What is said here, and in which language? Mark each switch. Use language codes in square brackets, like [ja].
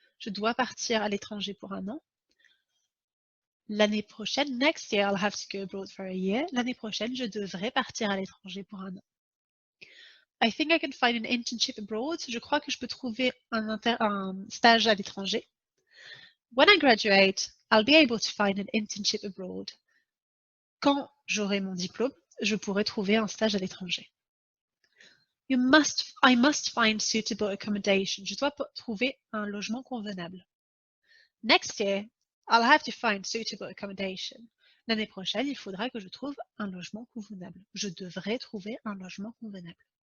[fr] Je dois partir à l'étranger pour un an. L'année prochaine, [en] next year, I'll have to go abroad for a year. [fr] L'année prochaine, je devrais partir à l'étranger pour un an. [en] I think I can find an internship abroad. [fr] Je crois que je peux trouver un stage à l'étranger. [en] When I graduate, I'll be able to find an internship abroad. [fr] Quand j'aurai mon diplôme, je pourrai trouver un stage à l'étranger. [en] I must find suitable accommodation. [fr] Je dois trouver un logement convenable. [en] Next year, I'll have to find suitable accommodation. [fr] L'année prochaine, il faudra que je trouve un logement convenable. Je devrais trouver un logement convenable.